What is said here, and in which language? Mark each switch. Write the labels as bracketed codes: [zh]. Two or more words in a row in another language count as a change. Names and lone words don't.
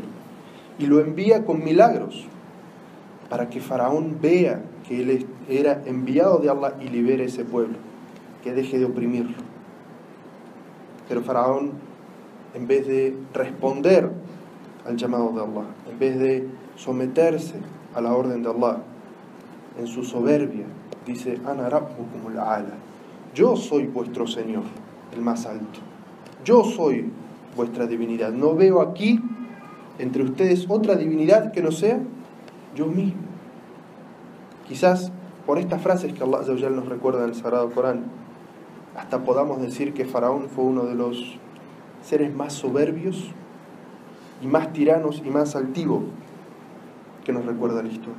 [es] Y lo envía con milagros para que Faraón vea que él era enviado de Allah y libere ese pueblo, que deje de oprimirlo. Pero Faraón, en vez de responder al llamado de Allah, en vez de someterse a la orden de Allah, en su soberbia, dice: [ar] أنا ربكم الأعلى. [es] Yo soy vuestro Señor, el más alto. Yo soy vuestra divinidad. No veo aquí entre ustedes otra divinidad que no sea yo mismo. Quizás por estas frases que [ar] الله عز وجل [es] nos recuerda en el Sagrado Corán, hasta podamos decir que Faraón fue uno de los seres más soberbios y más tiranos y más altivos que nos recuerda la historia.